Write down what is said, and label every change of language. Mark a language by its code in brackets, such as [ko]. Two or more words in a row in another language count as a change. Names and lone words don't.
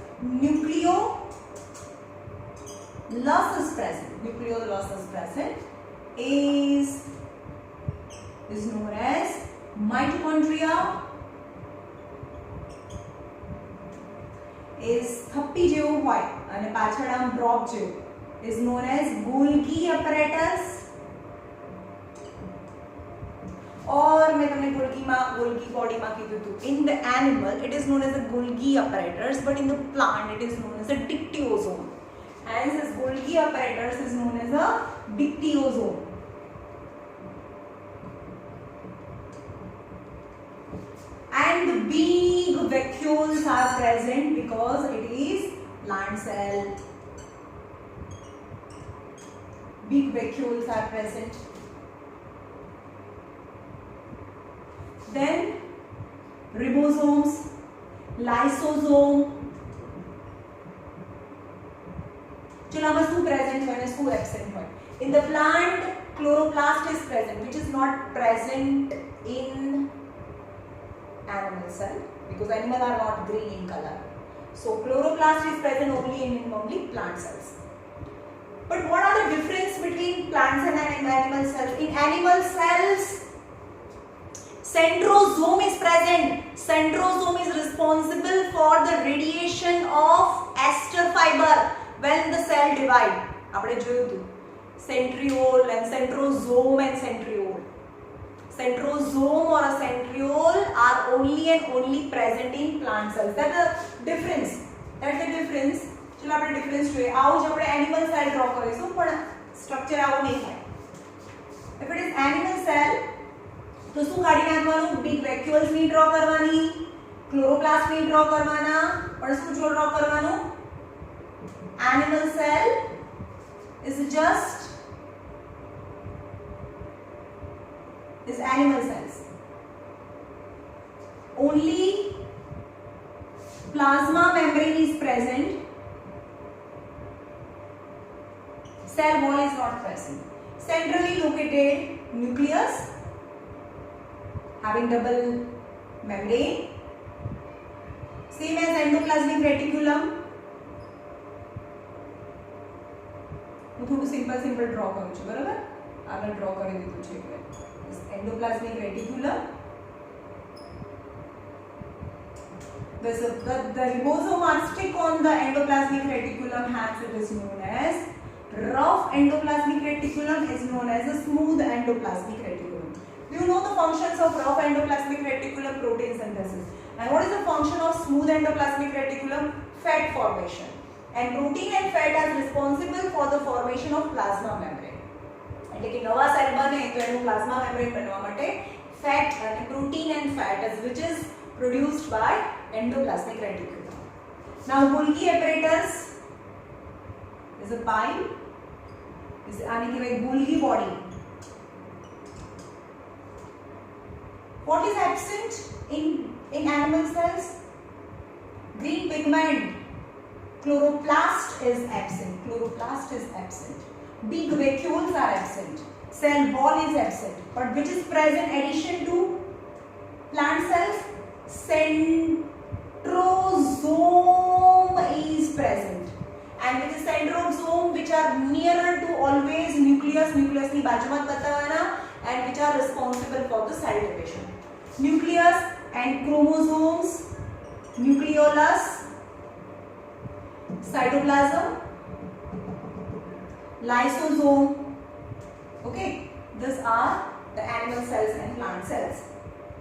[en] Nucleolus is present. Nucleolus is present. Is known as mitochondria. [gu] Is થપ્પી જેવું હોય અને પાછળ આમ ડ્રોપ જેવું, [en] is known as Golgi apparatus. [gu] અને મેં તમને ગોલ્ગી બૉડી માં કીધું હતું. [en] In the animal it is known as the Golgi apparatus, but in the plant it is known as a dictyosome. Hence this Golgi apparatus is known as a dictyosome. And the big vacuoles are present because it is plant cell. Big vacuoles are present. Then ribosomes, lysosome. [gu] चलो आમાં શું present હોય અને શું absent હોય. [en] In the plant, chloroplast is present, which is not present in animal cell because animals are not green in color. So chloroplast is present only in plant cells. But what are the difference between plants and animal cells? In animal cells, centrosome is present. Centrosome is responsible for the radiation of ester fiber when the cell divide. [gu] આપણે જોયું હતું [en] centriole and centrosome and centriole. Centrosome or a centriole are only and only present in plant cells. That's the difference. [gu] ચલો આપણે ડિફરન્સ જોઈએ. આવું જ આપણે એનિમલ સેલ ડ્રો કરીશું, પણ સ્ટ્રક્ચર આવું નહીં થાય. [en] If it is animal cell, [gu] તો શું કાઢી નાખવાનું? [en] big vacuoles [gu] ની ડ્રો કરવાની, ક્લોરોપ્લાસ્ટ ની ડ્રો કરવાના, પણ શું ડ્રો કરવાનું? [en] Animal cell is just animal cells. Only plasma membrane is present. Cell wall is not present. Centrally located nucleus having double membrane, same as endoplasmic reticulum. [gu] હું થોડું સિમ્પલ ડ્રો કરું છું, બરાબર? આગળ ડ્રો કરી દીધું છે એટલે [en] endoplasmic reticulum. The ribosome are stick on the endoplasmic reticulum, hence it is known as rough endoplasmic reticulum, is known as a smooth endoplasmic reticulum. Do you know the functions of rough endoplasmic reticulum? Protein synthesis. And what is the function of smooth endoplasmic reticulum? Fat formation. And protein and fat are responsible for the formation of plasma membrane. [gu] એટલે કે નવા સેલ બને તો એનું [en] plasma membrane [gu] બનવા માટે ફેટ અને [en] protein and fat which is produced by endoplasmic reticulum. Now Golgi apparatus is a pipe. [gu] આને કહેવાય [en] Golgi body. What is absent in animal cells? Green pigment. Chloroplast is absent. Big vacuoles are absent. Cell wall is absent. But which is present addition to plant cells? Centrosome is present. And with the centrosome which are nearer to always nucleus [gu] ની બાજુમાં બતાવવાના, [en] and which are responsible for the cell division. Nucleus and chromosomes, nucleolus, cytoplasm, lysosome. Okay, these are the animal cells and plant cells.